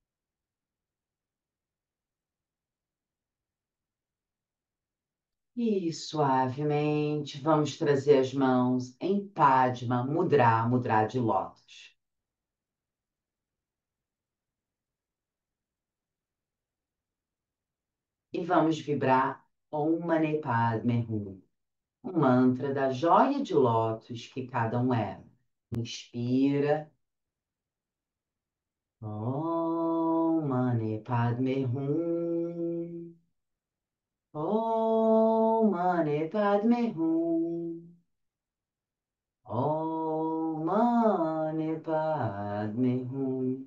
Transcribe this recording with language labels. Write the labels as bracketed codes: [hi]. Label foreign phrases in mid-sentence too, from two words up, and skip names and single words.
[pt] E suavemente vamos trazer as mãos em [sa] Padma Mudra, [pt] Mudra de Lótus. E vamos vibrar [sa] Om Mani Padme Hum, [pt] um mantra da joia de lótus que cada um é. Inspira. [sa] Om Mani Padme Hum. Om Mani Padme Hum. Om Mani Padme Hum.